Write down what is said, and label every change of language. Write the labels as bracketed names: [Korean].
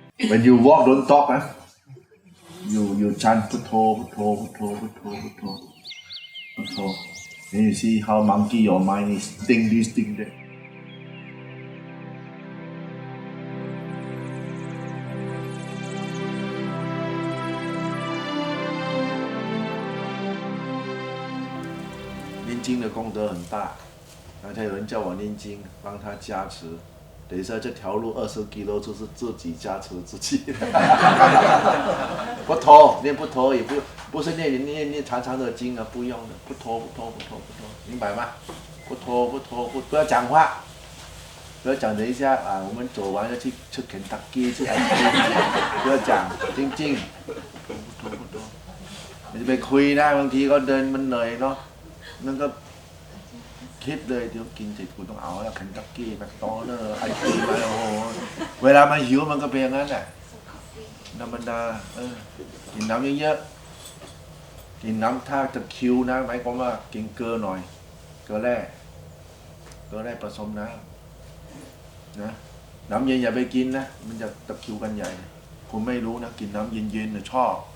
[English] when you walk don't talk you chant พุทโธพุทโธพุทโธพุทโธพุทโธพุทโธ then you see how monkey your mind is think this think that [Chinese] 念经的功德很大，刚才有人叫我念经，帮他加持。等一下这条路20 km就是自己加持自己。不拖，念不拖也不是念长长的经啊，不用的，不拖，明白吗？不拖，不要讲话，不要讲。等一下啊，我们走完要去吃肯德基，去 不要讲，静静。 [Thai] 不拖，มันจะไปคุยนะบางทีก็เดินมันเหนื่อยเนาะนั่นก็คิดเลยเดี๋ยวกินเสร็จกูต้องเอาแล้วเคนตักกี้แมคโดนัลด์ไอติมอะไรโอ้โหเวลามันหิวมันก็เป็นอย่างนั้นแหละ ธรรมดากินน้ำเยอะๆกินน้ำถ้าจะคิวนะหมายความว่ากินเกลือหน่อยเกลือแร่ผสมน้ำนะน้ำเย็นอย่าไปกินนะมันจะตะคิวกันใหญ่คุณไม่รู้นะกินน้ำเย็นๆเนี่ยชอบ